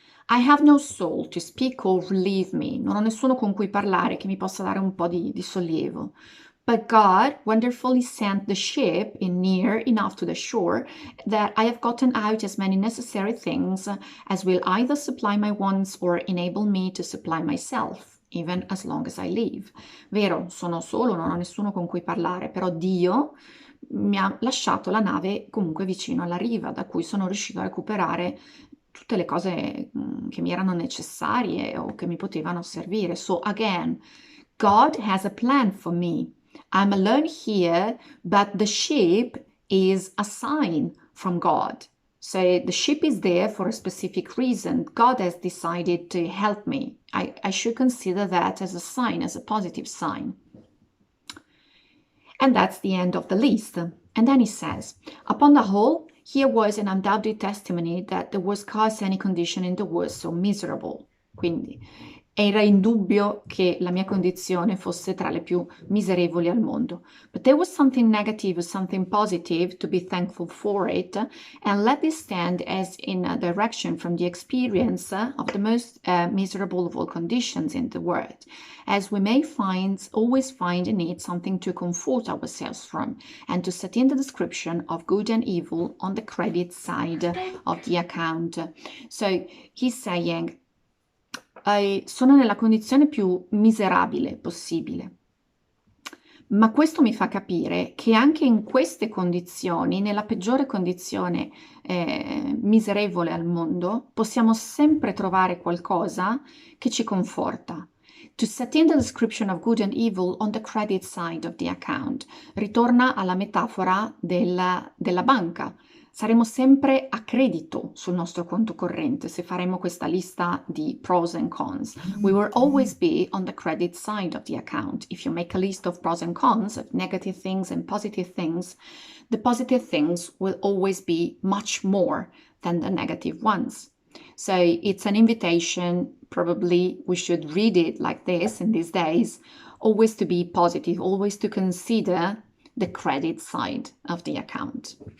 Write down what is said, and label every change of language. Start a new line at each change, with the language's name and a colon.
English: I have no soul to speak or relieve me.
Italian: Non ho nessuno con cui parlare che mi possa dare un po' di sollievo.
English: But God wonderfully sent the ship in near enough to the shore that I have gotten out as many necessary things as will either supply my wants or enable me to supply myself, even as long as I live.
Italian: Vero, sono solo, non ho nessuno con cui parlare, però Dio mi ha lasciato la nave comunque vicino alla riva, da cui sono riuscito a recuperare tutte le cose che mi erano necessarie o che mi potevano servire.
English: So again, God has a plan for me. I'm alone here, but the ship is a sign from God. So the ship is there for a specific reason. God has decided to help me. I should consider that as a sign, as a positive sign. And that's the end of the list. And then he says, upon the whole, here was an undoubted testimony that there was scarce any condition in the world so miserable.
Italian: Quindi era indubbio che la mia condizione fosse tra le più miserevoli al mondo.
English: But there was something negative or something positive to be thankful for it, and let this stand as in a direction from the experience of the most miserable of all conditions in the world, as we may always find in it something to comfort ourselves from, and to set in the description of good and evil on the credit side of the account. So he's saying,
Italian: sono nella condizione più miserabile possibile. Ma questo mi fa capire che anche in queste condizioni, nella peggiore condizione miserevole al mondo, possiamo sempre trovare qualcosa che ci conforta.
English: To set in the description of good and evil on the credit side of the account.
Italian: Ritorna alla metafora della banca. Saremo sempre a credito sul nostro conto corrente se faremo questa lista di
English: pros and cons. We will always be on the credit side of the account. If you make a list of pros and cons, of negative things and positive things, the positive things will always be much more than the negative ones. So it's an invitation, probably we should read it like this in these days, always to be positive, always to consider the credit side of the account.